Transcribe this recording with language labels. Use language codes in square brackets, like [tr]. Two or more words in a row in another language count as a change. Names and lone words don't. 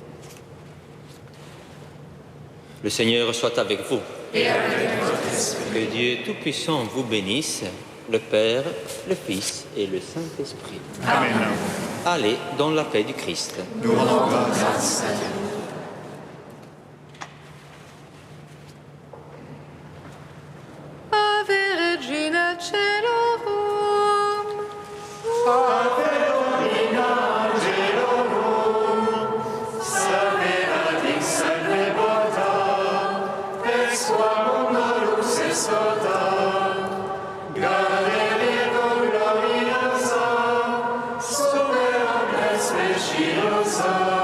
[fr] Le Seigneur soit avec vous. Et avec votre esprit. Que Dieu Tout-Puissant vous bénisse, le Père, le Fils et le Saint-Esprit. Amen. Allez dans la paix du Christ. Nous rendons grâce à Dieu. [la] Ave Regina Celorum, Ave Domina Angelorum, salve radix salve porta, ex quam honorus est tota, grande Virgo gloriosa, super omnes speciosa,